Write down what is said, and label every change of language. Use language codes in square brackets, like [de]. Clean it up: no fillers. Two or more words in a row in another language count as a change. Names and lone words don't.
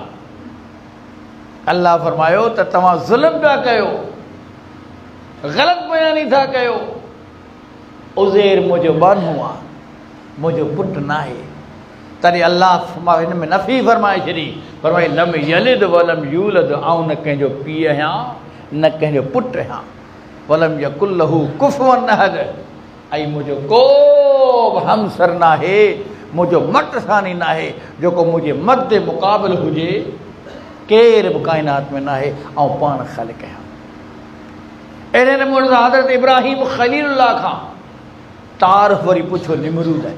[sd] अल्लाह फरमायो त तव्हां ज़ुल्म पिया कयो, ग़लति बयानी था कयो। उज़ैर मुंहिंजो बानू आहे, मुंहिंजो पुटु न आहे। तॾहिं अल्लाह हिन में नफ़ी फरमाए छॾी, फरमाई [ar] لم يلد ولم يولد, [sd] आउं न कंहिंजो पीउ आहियां न कंहिंजो पुटु आहियां। [ar] ولم يكن له كفوا أحد, [sd] ऐं मुंहिंजो को बि हमसर न आहे, मुंहिंजो मट सानी न आहे जेको मुंहिंजे मद जे मुक़ाबिल हुजे। केर बि काइनात में न आहे, ऐं पाण ख़ालिक़ आहियां। अहिड़े नमूने सां हज़रत इब्राहिम ख़लीलुल्लाह खां तारीफ़ वरी पुछो निमरूद आहे।